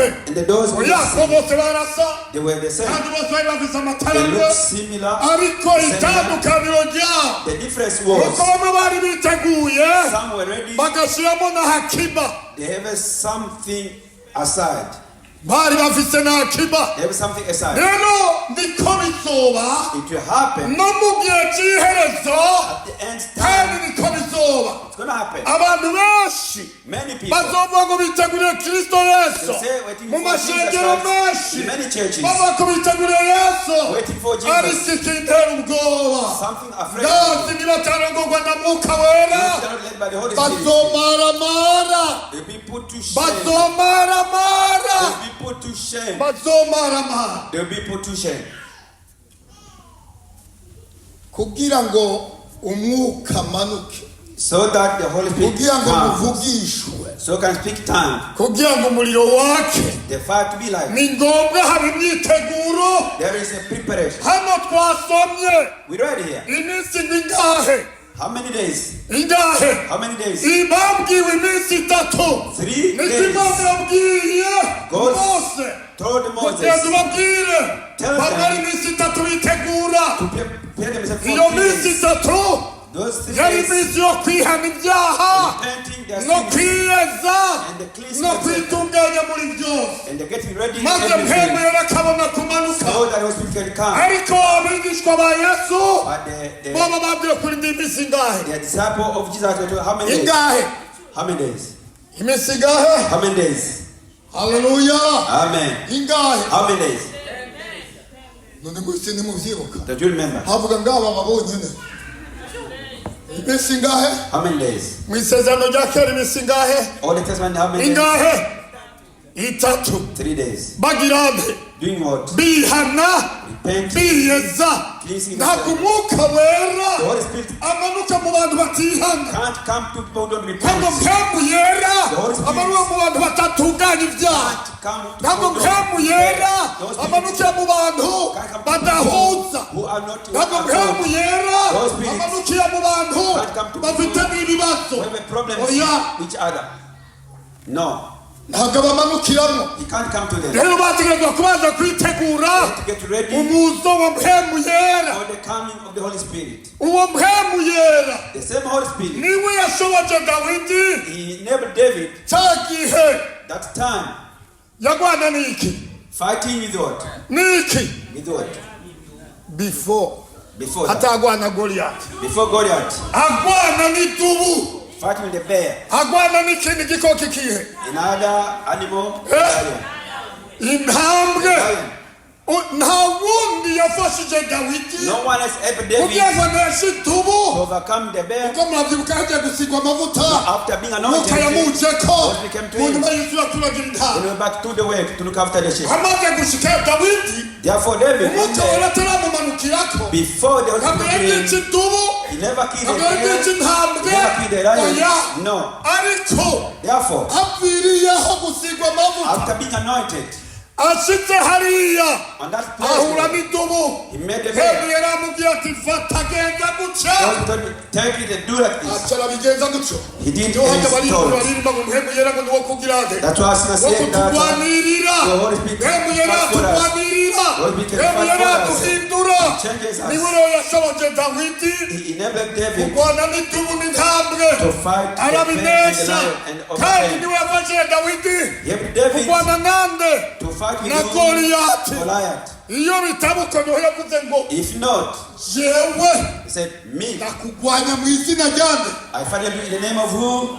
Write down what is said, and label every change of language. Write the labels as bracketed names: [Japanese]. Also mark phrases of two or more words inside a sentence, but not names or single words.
[Rundi] Oya, bose barasa kandi bose bari bafise amataranga, ariko itandukaniro ryabo nuko bamwe bari biteguye bagashyiramo na hakiba. [English] They have something aside. [Rundi] Bari bafise na hakiba. [English] They have something aside. [Rundi] Rero niko bizoba [English] It will happen [Rundi] no mu gihe cy'iherezo, [English] at the end [Rundi] kandi [English] time. [Rundi] niko bizoba [English] It's going to happen. [Rundi] abantu benshi [English] Many people [Rundi] bazovuga ngo biteguriye Kristo Yesu. [English] they say waiting [Rundi] Mu [English] for Jesus [Rundi] mashengero [English] Christ. [Rundi] menshi [English] In many churches [Rundi] baba ko biteguriye Yesu, [English] waiting for Jesus. [Rundi] ariko ikintera ubwoba [English] Something afraid. [Rundi] ndazi nibatarongorwa na Mwuka Wera [English] They are led by the Holy Spirit. [Rundi] bazomaramara, [English] They'll be put to shame. [Rundi] bazomaramara, [English] They'll be put to shame. [Rundi] bazomaramara. [English] They'll be put to shame. [Rundi] Kugira ngo umwuka manuke, [English] So that the Holy Spirit [Rundi] kugira ngo [English] comes. [Rundi] muvugishwe, [English] So can speak tongue. [Rundi] kugira ngo umuriro wake, [English] The fire to be like. [Rundi] ni ngombwa haba imyiteguro. [English] There is a preparation. [Rundi] Hano twasomye [English] We read here. [Rundi] iminsi ingahe? [English] How many days? [Rundi] Ingahe? [English] How many days? [Rundi] Ibabwiwe iminsi itatu. [English] 3 [Rundi] Niko [English] days. [Rundi] Imana yabwiye [English] God [Rundi] Mose [English] told [Rundi] kugira [English] Moses [Rundi] tubabwire [English] Tell them. [Rundi] bamara iminsi itatu bitegura. [English] to prepare themselves for [Rundi] Iyo [English] 3 [Rundi] minsi [English] days. [Rundi] itatu [English] Those 3 [Rundi] yari [English] days, [Rundi] iminsi yo kwihana ibyaha [English] repenting their [Rundi] no [English] sins [Rundi] kwiyeza [English] and the cleansing [Rundi] no [English] themselves [Rundi] kwitunganya muri byose, [English] and the getting ready in [Rundi] maze Mpwemu [English] everything. [Rundi] Yera akabona kumanuka. [English] So that the Holy Spirit can come. [Rundi] Ariko abigishwa ba Yesu [English] But [Rundi] baba babwiye kuri ndi iminsi ingahe? [English] the disciple of Jesus were told, how many days? [Rundi] Ingahe? [English] How many days? [Rundi] Iminsi ingahe? [English] How many days? [Rundi] Haleluya. [English] Amen. [Rundi] Ingahe? [English] How many days? [Rundi] None mwese nimuvyibuka. [English] That you remember? [Rundi] Havuga ngaba babonyene. Iminsi ingahe? [English] How many days? [Rundi] Mu isezerano rya kera iminsi ingahe? [English] Old Testament, how many days? [Rundi] Ingahe? Itatu. [English] 3 days. [Rundi] Bagira nde? [English] Doing what? [Rundi] Bihana, [English] Repent. [Rundi] biyeza. [English] Cleansing [Rundi] Ntabwo [English] themselves. [Rundi] Umwuka [English] The [Rundi] Wera [English] Holy Spirit [Rundi] amanuka mu bantu batihana. [English] can't come to people who don't [Rundi] Ntabwo [English] repent. [Rundi] Mpwemu Yera [English] The Holy Spirit [Rundi] amanuka mu bantu batatunganya ibyaha. [English] can't come to [Rundi] Ntabwo [English] people [Rundi] Mpwemu Yera [English] Those people [Rundi] amanukira mu bantu badahuza. [English] who are not [Rundi] Ntabwo Mpwemu Yera [English] Those spirits [Rundi] amanukira mu bantu [English] can't come to [Rundi] bafite ibibazo. [English] who have a problem with [Rundi] Oya, [English] each other. No, [Rundi] ntabwo bamanukiramo. [English] he can't come to them. [Rundi] Rero bategerezwa kubanza kwitegura [English] To get ready [Rundi] umuzo wa Mpwemu Yera. [English] for the coming of the Holy Spirit. [Rundi] Uwo Mpwemu Yera [English] The same Holy Spirit, [Rundi] niwe yashoboje Dawidi [English] he enabled David [Rundi] cya gihe [English] that time [Rundi] yagwana n'iki [English] fighting with what? [Rundi] n'iki [English] With what? before Before that. [Rundi] atagwana Goliath, [English] Before Goliath, [Rundi] agwana n'idubu, [English] fighting with the bear, [Rundi] agwana n'ikindi gikoko ikihe, [English] another animal, Eh? lion. [Rundi] intambwe. [English] Lion. [Rundi] Nta wundi yafashije Dawidi [English] No one has ever David [Rundi] kugira ngo aneshe [English] to [Rundi] idubu. [English] overcome the bear. [Rundi] Uko murabyibuka yagiye gusigwa amavuta, [English] After being anointed, [Rundi] Mwuka yamujeko [English] God became to [Rundi] mu [English] him. [Rundi] nyuma y'isura turagira [English] He [Rundi] intama. [English] went back to the work to look after the sheep. [Rundi] Amaze gushika Dawidi, [English] Therefore, David, [Rundi] Umwuka Wera ataramumanukirako, [English] before the Holy [Rundi] ntabwo [English] Spirit [Rundi] yagica [English] came, [Rundi] idubu, [English] he never killed [Rundi] ntabwo [English] a bear, [Rundi] yagica intambwe. [English] never killed a lion. [Rundi] Oya, [English] No. [Rundi] ariko [English] Therefore, [Rundi] apfiriyeho gusigwa amavuta, [English] after being anointed, [Rundi] ashitse hariya [English] on that [Rundi] ahura [English] place, [Rundi] n'idubu. [English] he made the [Rundi] Mpwemu [English] bear. [Rundi] Yera aramubwira ati fata genda gutya. [English] God told me, take it and do like this. [Rundi] Aca arabigenza gutyo. [English] He did [Rundi] Niho hajya [English] as [Rundi] baririmba [English] told. [Rundi] baririmba ngo Mpwemu Yera ngo niwo kugira nde, [English] That's why I [Rundi] wo [English] said that [Rundi] kutugwanirira. [English] the Holy Spirit [Rundi] Mpwemu Yera [English] fights for us. [Rundi] atugwanirira. [English] Lord, we can [Rundi] Mpwemu [English] fight [Rundi] Yera [English] for us. [Rundi] aduhindura. [English] Changes us. [Rundi] Niwe rero yashoboje Dawidi [English] He enabled David [Rundi] kurwana n'idubu n'intambwe, [English] to fight the bear and the [Rundi] arabinesha. [English] lion and [Rundi] Kandi [English] overcame. [Rundi] niwe yafashije Dawidi [English] He helped David [Rundi] kurwana nande [English] to fight with [Rundi] na Goliath. [English] Goliath. [Rundi] Iyo bitabuka niho yavuze ngo [English] If not, [Rundi] jewe [English] he said, me, [Rundi] ndakugwanya mu izina ryande. [English] I fight you in the name of who?